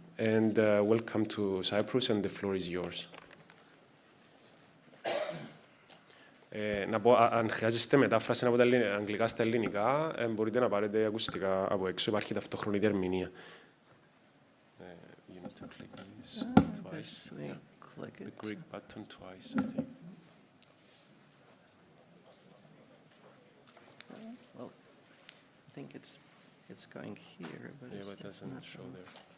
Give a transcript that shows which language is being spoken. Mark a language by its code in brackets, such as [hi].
[en] And welcome to Cyprus, and the floor is yours. [el] Να πω, αν χρειάζεστε μετάφραση από τα αγγλικά στα ελληνικά, μπορείτε να πάρετε ακουστικά από έξω. Υπάρχει ταυτόχρονη διερμηνία. [en] You need to click this twice. Yeah. Click it. The Greek button twice, I think. Well, I think it's going here, but Yeah, but it doesn't show there.